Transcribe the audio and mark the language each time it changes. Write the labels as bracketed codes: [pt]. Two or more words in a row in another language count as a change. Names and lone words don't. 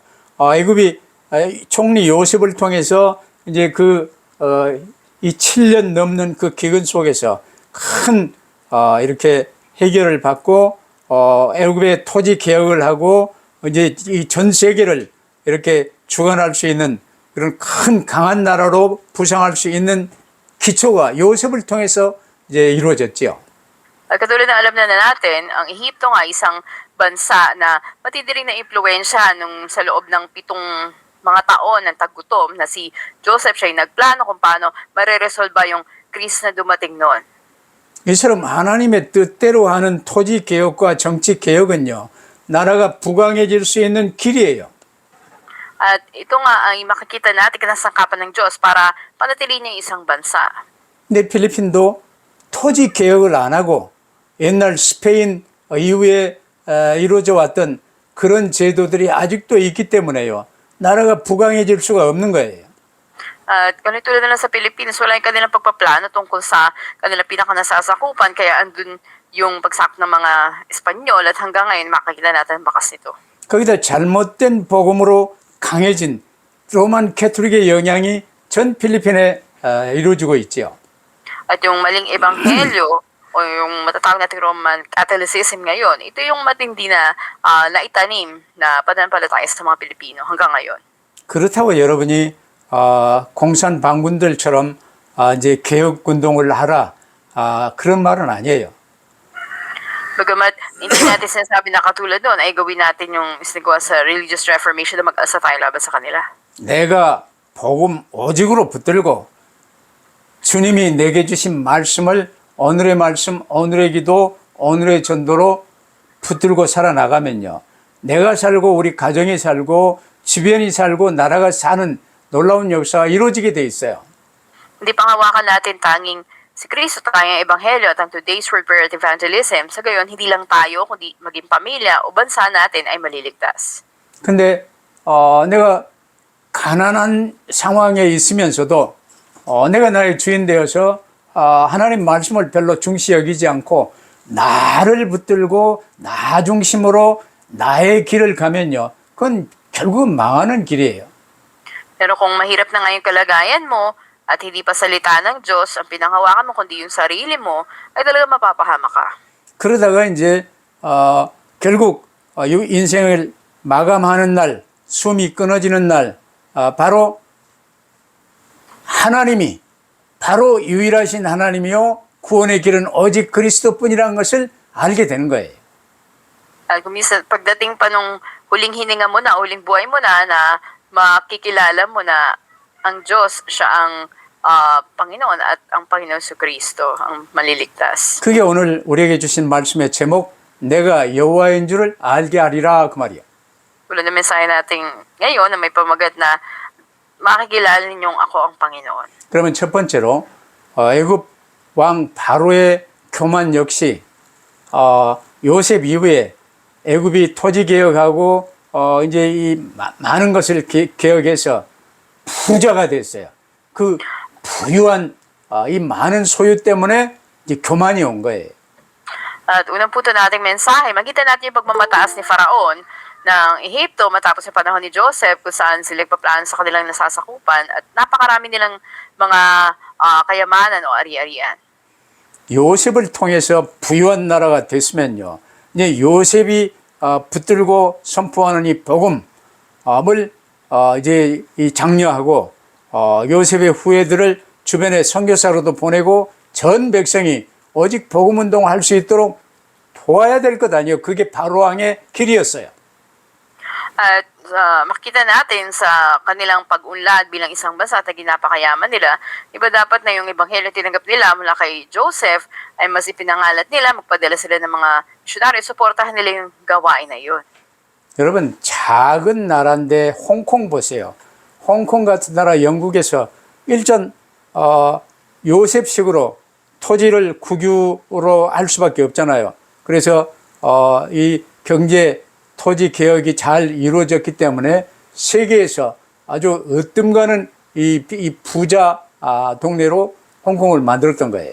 [ko] 애굽이 총리 요셉을 통해서 이제 이 7년 넘는 그 기근 속에서 큰 이렇게 해결을 받고 애굽의 토지 개혁을 하고 이제 이 전 세계를 이렇게 주관할 수 있는 그런 큰 강한 나라로 부상할 수 있는 기초가 요셉을 통해서 이제 이루어졌죠. [tl] At katulad na alam na natin, ang Ehipto nga isang bansa na matindi rin na impluwensya nung sa loob ng 7 mga taon ng taggutom na si Joseph siya ay nagplano kung paano mareresolba yung krisis na dumating noon. [ko] 이처럼 하나님의 뜻대로 하는 토지 개혁과 정치 개혁은요, 나라가 부강해질 수 있는 길이에요. [tl] At ito nga ang makikita natin kinasangkapan ng Diyos para panatilihin niya yung isang bansa. [ko] 근데 필리핀도 토지 개혁을 안 하고 옛날 스페인 이후에 이루어져 왔던 그런 제도들이 아직도 있기 때문에요. 나라가 부강해질 수가 없는 거예요. [tl] At ganito na lang sa Pilipinas, wala yung kanilang pagpaplano tungkol sa kanilang pinakanasasakupan, kaya andun yung bagsak ng mga Espanyol at hanggang ngayon makikita natin ang bakas nito. [ko] 거기다 잘못된 복음으로 강해진 로만 캐톨릭의 영향이 전 필리핀에 이루어지고 있지요. [tl] At yung maling ebanghelyo o yung matatawag nating Roman Catholicism ngayon, ito yung matindi na naitanim na pananampalataya sa mga Pilipino hanggang ngayon. [ko] 그렇다고 여러분이 공산 반군들처럼 이제 개혁 운동을 하라 그런 말은 아니에요. [tl] Bagamat hindi natin sinasabi na katulad doon ay gawin natin yung isnagawa sa [en] religious reformation [tl] na mag-alsa tayo laban sa kanila. [ko] 내가 복음 오직으로 붙들고 주님이 내게 주신 말씀을 오늘의 말씀, 오늘의 기도, 오늘의 전도로 붙들고 살아나가면요. 내가 살고 우리 가정이 살고 주변이 살고 나라가 사는 놀라운 역사가 이루어지게 돼 있어요. [tl] Hindi panghawakan natin tanging si Kristo tayong ebanghelyo at ang [en] today's word prayer [tl] at evangelism. Sa gayon, hindi lang tayo, kundi maging pamilya o bansa natin ay maliligtas. [ko] 근데 내가 가난한 상황에 있으면서도 내가 나의 주인 되어서 하나님 말씀을 별로 중시 여기지 않고 나를 붙들고 나 중심으로 나의 길을 가면요. 그건 결국은 망하는 길이에요. [tl] Pero kung mahirap na ngayong kalagayan mo at hindi pa salita ng Diyos ang pinanghawakan mo kundi yung sarili mo, ay talaga mapapahama ka. [ko] 그러다가 이제 결국 이 인생을 마감하는 날, 숨이 끊어지는 날, 바로 하나님이 바로 유일하신 하나님이요 구원의 길은 오직 그리스도뿐이라는 것을 알게 되는 거예요. [tl] At kung minsan, pagdating pa nung huling hininga mo na, huling buhay mo na makikilala mo na ang Diyos siya ang Panginoon at ang Panginoon si Kristo ang maliligtas. [ko] 그게 오늘 우리에게 주신 말씀의 제목 내가 여호와인 줄을 알게 하리라 그 말이야. [tl] Tulad ng mensahe natin ngayon na may pamagat na makikilala ninyong ako ang Panginoon. [ko] 그러면 첫 번째로 애굽 왕 바로의 교만 역시 요셉 이후에 애굽이 토지 개혁하고 이제 이 많은 것을 개혁해서 부자가 됐어요. 그 부유한 이 많은 소유 때문에 이제 교만이 온 거예요. [tl] At unang punto nating mensahe, makita natin yung pagmamataas ni Faraon ng Ehipto matapos yung panahon ni Joseph kung saan sila nagpaplano sa kanilang nasasakupan at napakarami nilang mga kayamanan o ari-arian. [ko] 요셉을 통해서 부유한 나라가 됐으면요. 이제 요셉이 붙들고 선포하는 이 복음을 이제 이 장려하고 요셉의 후예들을 주변에 선교사로도 보내고 전 백성이 오직 복음 운동을 할 수 있도록 도와야 될 것 아니에요. 그게 바로 왕의 길이었어요. [tl] At makita natin sa kanilang pag-unlad bilang isang bansa at ginapakayaman nila, iba dapat na yung ebanghelyo tinanggap nila mula kay Joseph ay mas ipinangalat nila, magpadala sila ng mga misyonaryo, suportahan nila yung gawain na yun. [ko] 여러분 작은 나라인데 홍콩 보세요. 홍콩 같은 나라 영국에서 일전 요셉식으로 토지를 국유로 할 수밖에 없잖아요. 그래서 이 경제 토지 개혁이 잘 이루어졌기 때문에 세계에서 아주 으뜸가는 이 부자 동네로 홍콩을 만들었던 거예요.